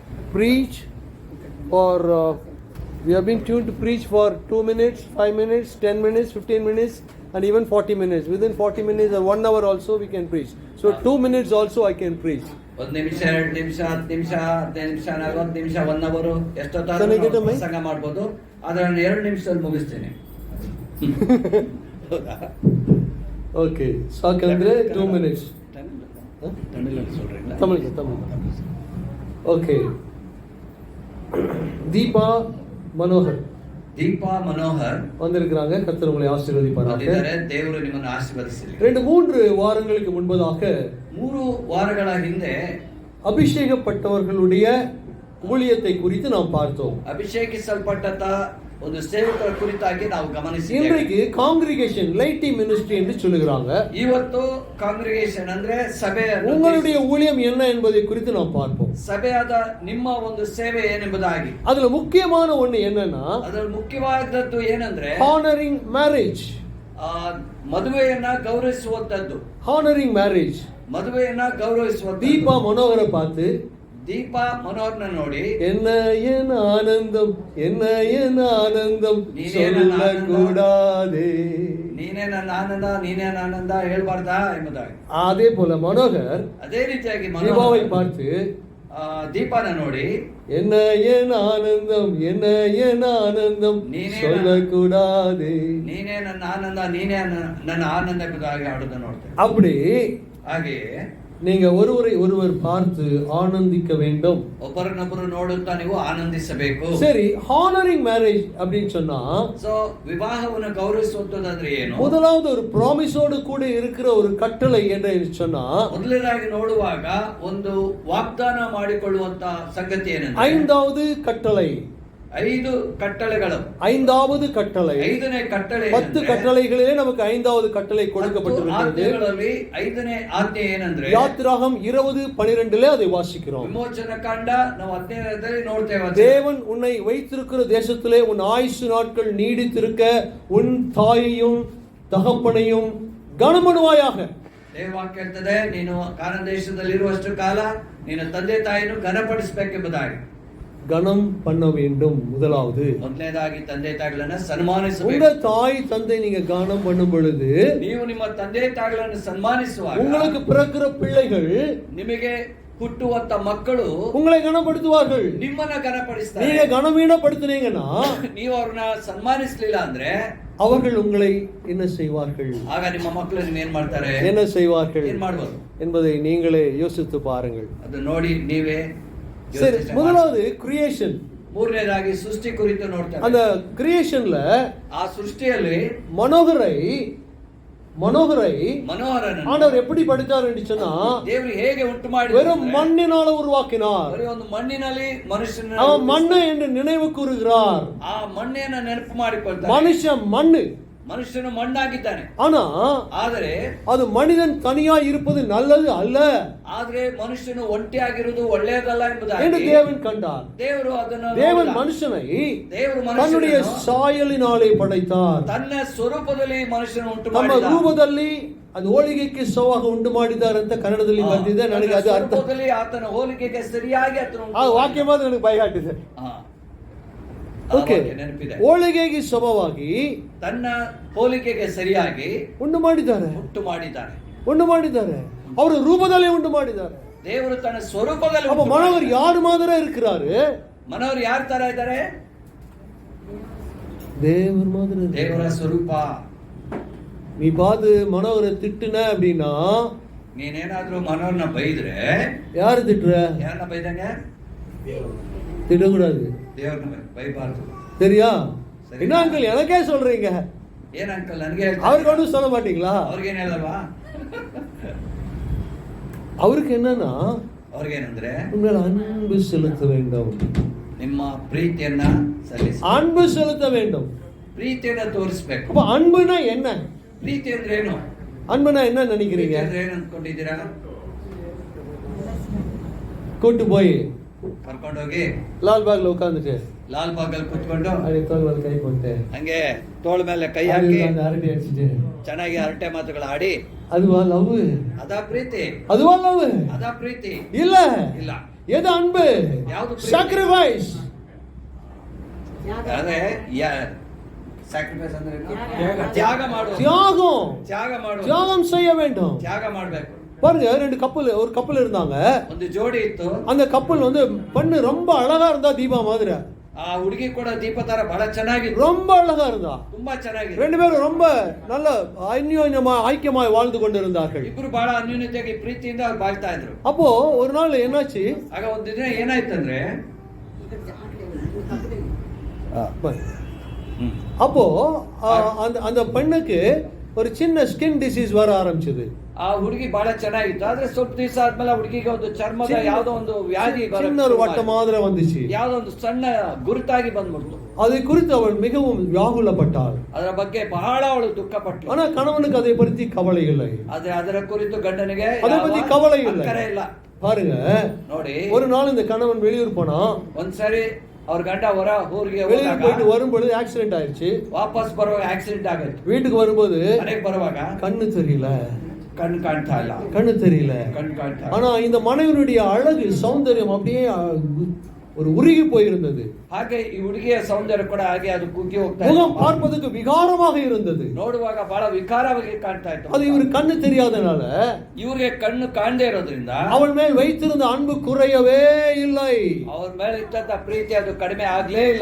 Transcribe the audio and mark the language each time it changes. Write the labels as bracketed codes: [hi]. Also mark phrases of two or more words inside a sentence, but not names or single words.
[en] preach for we have been tuned to preach for 2 minutes, 5 minutes, 10 minutes, 15 minutes and even 40 minutes. Within 40 minutes or 1 hour also we can preach. So 2 minutes also I can preach. [kn] 1 ನಿಮಿಷ 2 ನಿಮಿಷ 10 ನಿಮಿಷ 15 ನಿಮಿಷ 40 ನಿಮಿಷ 1 ಅವರ್ ಎಷ್ಟೊತ್ತಾದ್ರೂ ಪ್ರಸಂಗ ಮಾಡಬಹುದು. ಆದ್ರೆ ನಾನು 2 ನಿಮಿಷದಲ್ಲಿ ಮುಗಿಸ್ತೇನೆ. ಓಕೆ ಸಾಕಂದ್ರೆ 2 minutes. [ta] தமிழ் ஓகே. தீபா மனோகர் வந்திருக்கிறாங்க. கர்த்தர் உங்களை ஆசீர்வதிப்பாராக. [kn] ದೇವರು ನಿಮ್ಮನ್ನು ಆಶೀರ್ವದಿಸಲಿ. [ta] 2-3 வாரங்களுக்கு முன்பதாக [kn] 3 ವಾರಗಳ ಹಿಂದೆ [ta] அபிஷேகப்பட்டவர்களுடைய ஊழியத்தை குறித்து நாம் பார்த்தோம். [kn] ಅಭಿಷೇಕಿಸಲ್ಪಟ್ಟ ಒಂದು ಸೇವಕರ ಕುರಿತಾಗಿ ನಾವು ಗಮನಿಸಿದ್ದೇವೆ. [ta] இன்றைக்கு [en] congregation laity ministry [ta] என்று சொல்லுகிறாங்க. [kn] ಇವತ್ತು ಕಾಂಗ್ರಿಗೇಷನ್ ಅಂದ್ರೆ ಸಭೆ. [ta] உங்களுடைய ஊழியம் என்ன என்பதை குறித்து நாம் பார்ப்போம். [kn] ಸಭೆಯಾದ ನಿಮ್ಮ ಒಂದು ಸೇವೆ ಏನೆಂಬುದಾಗಿ. [ta] அதுல முக்கியமான ஒண்ணு என்னன்னா, [kn] ಅದರಲ್ಲಿ ಮುಖ್ಯವಾದದ್ದು ಏನಂದ್ರೆ [en] honoring marriage. [kn] ಮದುವೆಯನ್ನ ಗೌರವಿಸುವಂತದ್ದು. [en] honoring marriage. [kn] ಮದುವೆಯನ್ನ ಗೌರವಿಸುವಂತದ್ದು. [ta] தீபா மனோகரை பார்த்து, [kn] தீபா மனோகரனை ನೋಡಿ, [ta] என்ன என் ஆனந்தம் என்ன என் ஆனந்தம் சொல்லக்கூடாதே, [kn] ನೀನೇ ನನ್ನ ಆನಂದ ನೀನೇ ನನ್ನ ಆನಂದ ಹೇಳ್ಬಾರ್ದಾ ಎಂಬುದಾಗಿ. [ta] அதே போல மனோகர் [kn] ಅದೇ ರೀತಿಯಾಗಿ [ta] தீபாவை பார்த்து [kn] ದೀಪಾನ ನೋಡಿ, [ta] என்ன என் ஆனந்தம் என்ன என் ஆனந்தம் சொல்லக்கூடாதே, [kn] ನೀನೇ ನನ್ನ ಆನಂದ ನೀನೇ ನನ್ನ ಆನಂದ ಎಂಬುದಾಗಿ ಆಡುವುದನ್ನು ನೋಡ್ತೇವೆ. [ta] அப்படி [kn] ಹಾಗೆಯೇ [ta] நீங்க ஒருவரை ஒருவர் பார்த்து ஆனந்திக்க வேண்டும். [kn] ಒಬ್ಬರನ್ನೊಬ್ಬರು ನೋಡುತ್ತಾ ನೀವು ಆನಂದಿಸಬೇಕು. [ta] சரி, [en] honoring marriage [ta] அப்படின்னு சொன்னா, [kn] சோ விவாகವನ್ನು ಗೌರವಿಸುವಂತಂದ್ರೆ ಏನು? [ta] முதலாவது ஒரு ப்ராமிஸோடு கூட இருக்கிற ஒரு கட்டளை என்று சொன்னா, [kn] ಮೊದಲನೇದಾಗಿ ನೋಡುವಾಗ ಒಂದು ವಾಗ್ದಾನ ಮಾಡಿಕೊಳ್ಳುವಂತ ಸಂಗತಿ ಏನಂದ್ರೆ, [ta] 5வது கட்டளை. 5 கட்டளைகள். 5வது கட்டளை. [kn] 5ನೇ ಕಟ್ಟಳೆ. [ta] 10 கட்டளைகளிலே நமக்கு 5வது கட்டளை கொடுக்கப்பட்டிருக்கிறது. [kn] 5ನೇ ಆಜ್ಞೆ ಏನಂದ್ರೆ, [ta] யாத்திராகமம் 20:12 அதை வாசிக்கிறோம். [kn] விமோச்சன காಂಡ ನಾವು 15ರಲ್ಲಿ ನೋಡ್ತೇವೆ. [ta] தேவன் உன்னை வைத்திருக்கிற தேசத்திலே உன் ஆயுசு நாட்கள் நீடித்திருக்க உன் தாயையும் தகப்பனையும் கனமனுவாயாக. [kn] ದೇವವಾಕ್ಯ ಹೇಳ್ತದೆ, ನೀನು ಕಾನಾನ್ ದೇಶದಲ್ಲಿ ಇರುವಷ್ಟು ಕಾಲ ನಿನ್ನ ತಂದೆ ತಾಯಿಯನ್ನು ಘನಪಡಿಸಬೇಕೆಂಬುದಾಗಿ. [ta] கனம் பண்ண வேண்டும். முதலாவது [kn] ಮೊದಲನೇದಾಗಿ ತಂದೆ ತಾಯಿಗಳನ್ನು ಸನ್ಮಾನಿಸಬೇಕು. [ta] உங்க தாய் தந்தை நீங்க கனம் பண்ணும் பொழுது, [kn] ನೀವು ನಿಮ್ಮ ತಂದೆ ತಾಯಿಗಳನ್ನು ಸನ್ಮಾನಿಸುವಾಗ, [ta] உங்களுக்கு பிறக்கிற பிள்ளைகள், [kn] ನಿಮಗೆ ಹುಟ್ಟುವಂತ ಮಕ್ಕಳು [ta] உங்களை கனப்படுத்துவார்கள். [kn] ನಿಮ್ಮನ್ನ ಘನಪಡಿಸ್ತಾರೆ. [ta] நீங்க கனவீனப்படுத்தினீங்கன்னா, [kn] ನೀವು ಅವ್ರನ್ನ ಸನ್ಮಾನಿಸಲಿಲ್ಲ ಅಂದ್ರೆ [ta] அவர்கள் உங்களை என்ன செய்வார்கள்? [kn] ಆಗ ನಿಮ್ಮ ಮಕ್ಕಳು ನೀವು ಏನ್ ಮಾಡ್ತಾರೆ? [ta] என்ன செய்வார்கள் [kn] ಏನ್ ಮಾಡ್ಬೋದು [ta] என்பதை நீங்களே யோசித்து பாருங்கள். [kn] ಅದು ನೋಡಿ ನೀವೇ. [ta] சரி, முதலாவது கிரியேஷன். [kn] ಮೂರನೇದಾಗಿ ಸೃಷ್ಟಿ ಕುರಿತು ನೋಡ್ತಾರೆ. [ta] அந்த கிரியேஷன்ல [kn] ಆ ಸೃಷ್ಟಿಯಲ್ಲಿ மனோகரன் [ta] ஆண்டவர் எப்படி படைத்தார் என்று சொன்னா, [kn] ದೇವರು ಹೇಗೆ ಉಂಟು ಮಾಡಿದ, [ta] வெறும் மண்ணினால உருவாக்கினார். [kn] ಒಂದು ಮಣ್ಣಿನಲ್ಲಿ ಮನುಷ್ಯನ [ta] அவன் மண்ணை என்று நினைவு கூறுகிறார். [kn] ಆ ಮಣ್ಣನ್ನ ನೆನಪು ಮಾಡಿಕೊಳ್ತಾನೆ. [ta] மனுஷன் மண்ணு, [kn] ಮನುಷ್ಯನು ಮಣ್ಣಾಗಿದ್ದಾನೆ. ಆದರೆ [ta] அது மனிதன் தனியா இருப்பது நல்லது அல்ல. [kn] ಆದ್ರೆ ಮನುಷ್ಯನು ಒಂಟಿಯಾಗಿರುವುದು ಒಳ್ಳೆಯದಲ್ಲ ಎಂಬುದಾಗಿ [ta] தேவன் கண்டார். தேவன் மனுஷனை தன்னுடைய சாயலினாலே படைத்தார். [kn] ತನ್ನ ಸ್ವರೂಪದಲ್ಲಿ ಮನುಷ್ಯನು ಉಂಟು ತಮ್ಮ ಮಾಡಿದ. ರೂಪದಲ್ಲಿ ಅದು ಹೋಲಿಕೆಗೆ ಸವಾಗ ಉಂಟು ಮಾಡಿದ್ದಾರೆ ಅಂತ ಕನ್ನಡದಲ್ಲಿ ಬಂದಿದೆ. ನನಗೆ ಅದು ಅರ್ಥ, ಆತನ ಹೋಲಿಕೆಗೆ ಸರಿಯಾಗಿ ಆ ವಾಕ್ಯ ಮಾತ್ರ ನನಗೆ ಬೈಗಾಟಿದೆ. ಓಕೆ, ಹೋಲಿಕೆಗೆ ಸಮವಾಗಿ ತನ್ನ ಹೋಲಿಕೆಗೆ ಸರಿಯಾಗಿ ಉಂಟು ಮಾಡಿದ್ದಾರೆ. ಅವರ ರೂಪದಲ್ಲಿ ಉಂಟು ಮಾಡಿದ್ದಾರೆ. ದೇವರು ತನ್ನ ಸ್ವರೂಪದಲ್ಲಿ. [ta] அப்ப மனோகர் யார் மாதிரி இருக்கிறாரு? [kn] ಮನೋಹರ್ ಯಾರ ತರ ಇದ್ದಾರೆ? [ta] தேவர் மாதிரி. [kn] ದೇವರ ಸ್ವರೂಪ. [ta] நீ பாது மனோகரை திட்டுன அப்படின்னா, [kn] ನೀನೇನಾದ್ರೂ ಮನೋಹರ್ನ ಬೈದ್ರೆ, [ta] யாரு திட்டுற? [kn] ಯಾರನ್ನ ಬೈದಂಗೆ? [ta] திட்டக்கூடாது. [kn] ದೇವರನ್ನ ಬೈಬಾರ್ದು. [ta] சரியா? என்ன அங்கிள் எனக்கே சொல்றீங்க? [kn] ಏನ್ ಅಂಕಲ್ ನನಗೆ? [ta] அவருக்கு ஒன்றும் சொல்ல மாட்டீங்களா? [kn] ಅವ್ರಿಗೇನ್ ಹೇಳಲ್ವಾ? [ta] அவருக்கு என்னன்னா, [kn] ಅವ್ರಿಗೇನಂದ್ರೆ, [ta] உங்கள் அன்பு செலுத்த வேண்டும். [kn] ನಿಮ್ಮ ಪ್ರೀತಿಯನ್ನ ಸಲ್ಲಿಸಿ. [ta] அன்பு செலுத்த வேண்டும். [kn] ಪ್ರೀತಿಯನ್ನ ತೋರಿಸಬೇಕು. [ta] அப்ப அன்புனா என்ன? [kn] ಪ್ರೀತಿ ಅಂದ್ರೆ ಏನು? [ta] அன்புனா என்ன நினைக்கிறீங்க? [kn] ಏನು ಅನ್ಕೊಂಡಿದ್ದೀರಾ? [ta] கூட்டு போய் [kn] ಕರ್ಕೊಂಡೋಗಿ [ta] ಲಾಲ್ ಬಾಗ್ಲ ಉட்கார்ந்துட்டு [kn] ಲಾಲ್ ಬಾಗಲ್ ಕುತ್ಕೊಂಡು ಅಲ್ಲಿ ತೋಳ ಕೈ ಕೊಟ್ಟೆ, ಹಂಗೆ ತೋಳ ಮೇಲೆ ಕೈ ಹಾಕಿ ಹರಟೆ ಹಚ್ಚಿದೆ, ಚೆನ್ನಾಗಿ ಹರಟೆ ಮಾತುಗಳು ಆಡಿ, [ta] அதுவா லவ்? [kn] ಅದಾ ಪ್ರೀತಿ? [ta] அதுவா லவ்? [kn] ಅದಾ ಪ್ರೀತಿ? [ta] இல்ல [kn] ಇಲ್ಲ. [ta] எது அன்பு? [kn] ಯಾವುದು ಪ್ರೀತಿ? [en] sacrifice. [kn] ಅದೇ ಸ್ಯಾಕ್ರಿಫೈಸ್ ಅಂದ್ರೆ ಏನು? ತ್ಯಾಗ ಮಾಡುವ. [ta] தியாகம் செய்ய வேண்டும். [kn] ತ್ಯಾಗ ಮಾಡಬೇಕು. [ta] பாருங்க, ஒரு கப்பல் இருந்தாங்க. [kn] ಒಂದು ಜೋಡಿ ಇತ್ತು. [ta] அந்த கப்பல் பெண்ணு ரொம்ப அழகா இருந்தா, தீபா மாதிரி. [kn] ಆ ಹುಡುಗಿ ಕೂಡ ದೀಪ ತರ ಬಹಳ ಚೆನ್ನಾಗಿತ್ತು. [ta] ரொம்ப அழகா இருந்தா, [kn] ತುಂಬಾ ಚೆನ್ನಾಗಿತ್ತು. [ta] ரெண்டு பேரும் ரொம்ப நல்ல அந்யோன்யமாய் ஐக்கியமாய் வாழ்ந்து கொண்டிருந்தார்கள். [kn] ಇಬ್ರು ಬಹಳ ಅನ್ಯೋನ್ಯತೆಯಾಗಿ ಪ್ರೀತಿಯಿಂದ ಅವ್ರು ಬಾಳ್ತಾ ಇದ್ರು. [ta] அப்போ ஒரு நாள் என்னாச்சு? [kn] ಆಗ ಒಂದು ದಿನ ಏನಾಯ್ತಂದ್ರೆ, [ta] அப்போ அந்த பெண்ணுக்கு ஒரு சின்ன [en] skin disease [ta] வர ஆரம்பிச்சது. [kn] ಆ ಹುಡುಗಿ ಬಹಳ ಚೆನ್ನಾಗಿತ್ತು. ಆದ್ರೆ ಸ್ವಲ್ಪ ದಿವಸ ಆದ್ಮೇಲೆ ಹುಡುಗಿಗೆ ಒಂದು ಚರ್ಮದ ಯಾವ್ದೋ ಒಂದು ವ್ಯಾಧಿ [ta] சின்ன ஒரு வட்ட மாதிரி வந்துச்சு. [kn] ಯಾವ್ದೋ ಒಂದು ಸಣ್ಣ ಗುರುತಾಗಿ ಬಂದ್ಬಿಡ್ತು. [ta] அதை குறித்து அவள் மிகவும் வியாகுலப்பட்டாள். [kn] ಅದರ ಬಗ್ಗೆ ಬಹಳ ಅವಳು ದುಃಖಪಟ್ಟಳು. [ta] ஆனா கணவனுக்கு அதை பற்றி கவலை இல்லை. [kn] ಆದ್ರೆ ಅದರ ಕುರಿತು ಗಂಡನಿಗೆ [ta] அதை பத்தி கவலை இல்லை. [kn] ಅಕ್ಕರೆ ಇಲ್ಲ. [ta] பாருங்க, [kn] ನೋಡಿ, [ta] ஒரு நாள் இந்த கணவன் வெளியூர் போனா, [kn] ಒಂದ್ಸರಿ ಅವ್ರ ಗಂಡ ಊರಿಗೆ [ta] வெளியூர் போயிட்டு வரும்போது ஆக்சிடென்ட் ஆயிடுச்சு. [kn] ವಾಪಸ್ ಬರುವಾಗ ಆಕ್ಸಿಡೆಂಟ್ ಆಗುತ್ತೆ. [ta] வீட்டுக்கு வரும்போது [kn] ಮನೆಗೆ ಬರುವಾಗ [ta] கண்ணு தெரியல, [kn] ಕಣ್ಣು ಕಾಣ್ತಾ ಇಲ್ಲ, [ta] கண்ணு தெரியல. [kn] ಕಣ್ಣು ಕಾಣ್ತಾ. [ta] ஆனா இந்த மனைவியுடைய அழகு, சௌந்தரியம் அப்படியே ஒரு உருகி போயிருந்தது. [kn] ಹಾಗೆ ಈ ಹುಡುಗಿಯ ಸೌಂದರ್ಯ ಕೂಡ ಹಾಗೆ ಅದು ಕುಗ್ಗಿ ಹೋಗ್ತಾ [ta] முகம் [kn] ಇತ್ತು. [ta] பார்ப்பதற்கு விகாரமாக இருந்தது. [kn] ನೋಡುವಾಗ ಬಹಳ ವಿಕಾರವಾಗಿ ಕಾಣ್ತಾ ಇತ್ತು. [ta] அது இவர் கண்ணு தெரியாதனால, [kn] ಇವ್ರಿಗೆ ಕಣ್ಣು ಕಾಣದೇ ಇರೋದ್ರಿಂದ [ta] அவள் மேல் வைத்திருந்த அன்பு குறையவே இல்லை. [kn] ಅವ್ರ ಮೇಲೆ ಇದ್ದಂತ ಪ್ರೀತಿ ಅದು ಕಡಿಮೆ ಆಗ್ಲೇ ಇಲ್ಲ,